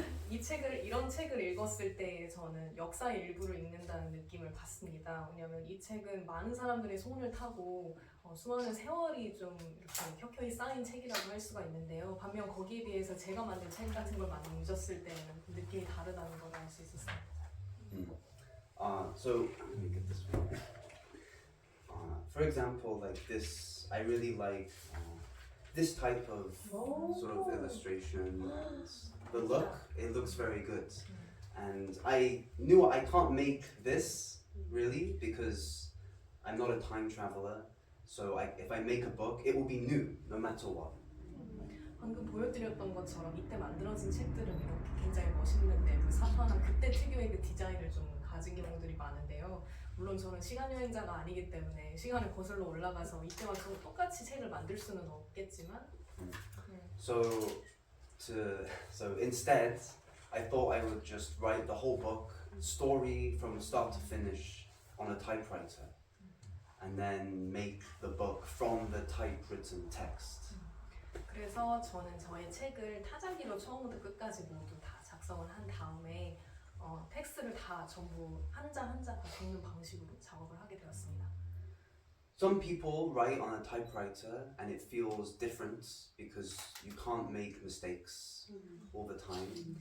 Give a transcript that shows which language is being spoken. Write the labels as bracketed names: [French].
[Korean] 이런 책을 읽었을 때 저는 역사의 일부를 읽는다는 느낌을 받습니다. 왜냐하면 이 책은 많은 사람들의 손을 타고 수많은 세월이 좀 이렇게 켜켜이 쌓인 책이라고 할 수가 있는데요. 반면 거기에 비해서 제가 만든 책 같은 걸 만졌을 때는 느낌이 다르다는 걸 알 수 있었습니다. [English] So let me get this one. for example, like this, I really like this type of sort of illustration. And the look, it looks very good. And I knew I can't make this really because I'm not a time traveler. So if I make a book, it will be new no matter what. [Korean] 방금 보여드렸던 것처럼 이때 만들어진 책들은 이렇게 굉장히 멋있는 내부 사파나 그때 특유의 그 디자인을 좀 가진 경우들이 많은데요. 물론 저는 시간 여행자가 아니기 때문에 시간을 거슬러 올라가서 이때와 똑같이 책을 만들 수는 없겠지만. [English] So instead, I thought I would just write the whole book, story from start to finish, on a typewriter, and then make the book from the typewritten text. [Korean] 그래서 저는 저의 책을 타자기로 처음부터 끝까지 모두 다 작성을 한 다음에 텍스트를 다 전부 한 자 한 자 다 적는 방식으로 작업을 하게 되었습니다. [English] Some people write on a typewriter and it feels different because you can't make mistakes all the time.